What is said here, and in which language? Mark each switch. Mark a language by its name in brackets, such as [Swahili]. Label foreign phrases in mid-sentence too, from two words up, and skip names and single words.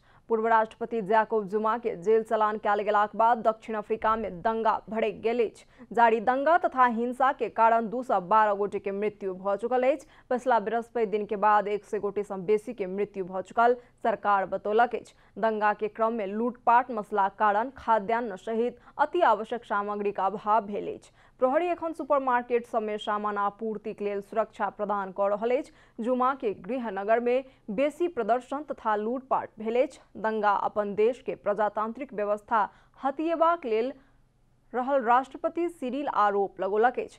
[Maithili] पूर्व राष्ट्रपति जैकब जुमा के जेल चलान कयल गेलाक बाद दक्षिण अफ्रीका में दंगा भड़कि गेल अछि। जारी दंगा तथा हिंसा के कारण 212 गोटे के मृत्यु भ चुकल अछि। पिछला बृहस्पति दिन के बाद 100 गोटे से बेसी के मृत्यु भ चुकल सरकार बतौलक अछि। दंगा के क्रम में लूटपाट मसलाक कारण खाद्यान्न सहित अति आवश्यक सामग्री का अभाव भेल अछि। प्रहरी एखन सुपरमार्केट सब में सामान आपूर्ति के लेल सुरक्षा प्रदान क रहल अछि। जुमा के गृहनगर में बेसी प्रदर्शन तथा लूटपाट भेल अछि। दंगा अपन देश के प्रजातांत्रिक व्यवस्था हथियेबाक लेल रहल राष्ट्रपति सिरिल आरोप लगौलक अछि।